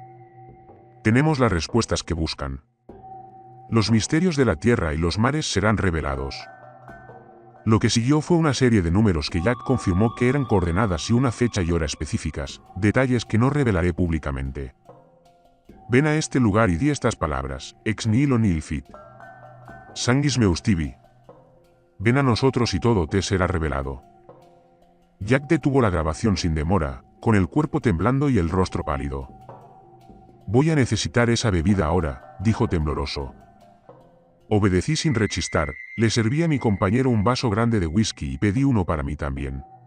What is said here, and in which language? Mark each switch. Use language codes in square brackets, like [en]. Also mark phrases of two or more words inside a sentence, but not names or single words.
[es] Tenemos las respuestas que buscan. Los misterios de la tierra y los mares serán revelados. Lo que siguió fue una serie de números que Jack confirmó que eran coordenadas y una fecha y hora específicas, detalles que no revelaré públicamente. Ven a este lugar y di estas palabras, [la] ex nihilo nihil fit. Sanguis meus tibi. [es] Ven a nosotros y todo te será revelado. Jack detuvo la grabación sin demora, con el cuerpo temblando y el rostro pálido. Voy a necesitar esa bebida ahora, dijo tembloroso. Obedecí sin rechistar, le serví a mi compañero un vaso grande de whisky y pedí uno para mí también.